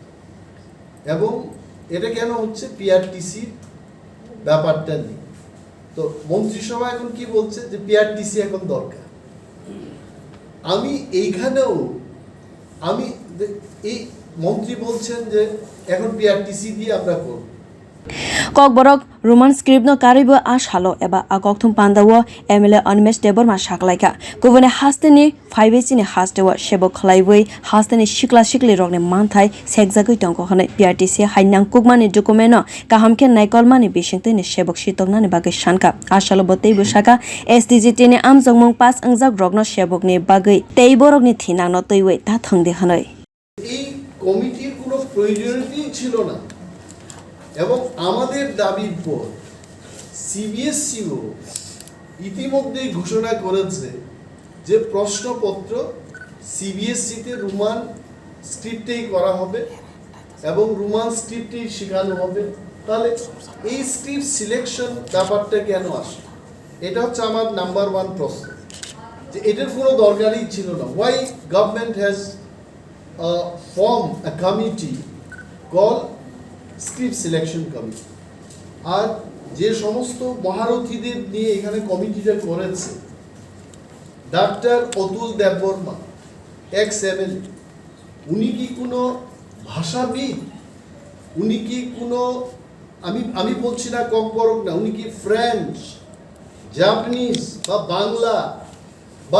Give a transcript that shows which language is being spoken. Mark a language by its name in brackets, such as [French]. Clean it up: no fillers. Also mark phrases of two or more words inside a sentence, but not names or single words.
[Bangla] এবং এটা কেন হচ্ছে পিআরটিসি ব্যাপারটা নেই তো মন্ত্রিসভা এখন কি বলছে যে পিআরটিসি এখন দরকার আমি এইখানেও আমি এই মন্ত্রী বলছেন যে এখন পিআরটিসি দিয়ে আমরা করব [Kok Borok] Kokborok [English] Roman script [Kok Borok] no karwibo a salo eba a kokthum panda wo MLA Animesh Debbarma saklaika kubune hasteni 5 ni hastewa shebo khwlaiwi hasteni shikla shikli rokne manthai sekjagui tongko hane PRTC hainang kukmani document no kahamke naikolmani bisingte ni sebok sitoknani bagai sanka asalo botei busaka STGT ni amjongmung pas angjak rokno sebok ni bagai teiborok ni thinang no teiwi ta thongde hanai [Bangla] এই কমিটির কোনো প্রয়োজনীয়তা ছিল না এবং আমাদের দাবির পর সিবিএসসিও ইতিমধ্যে ঘোষণা করেছে যে প্রশ্নপত্র সিবিএসসিতে রোমান স্ক্রিপ্টেই করা হবে এবং রোমান স্ক্রিপ্টেই শেখানো হবে তাহলে এই [English] script selection [Bangla] ব্যাপারটা কেন আসে এটা হচ্ছে আমার নাম্বার 1 প্রশ্ন যে এটার কোনো দরকারই ছিল না [English] why government has form a committee called script selection committee [Bangla] আর যে সমস্ত মহারথীদের নিয়ে এখানে কমিটিটা করেছে ডাক্তার অতুল দেববর্মা [English] ex MLA [Bangla] উনি কি কোনো ভাষাবিদ উনি কি কোনো আমি বলছি না kokborok না উনি কি ফ্রেঞ্চ জাপানিজ বা বাংলা বা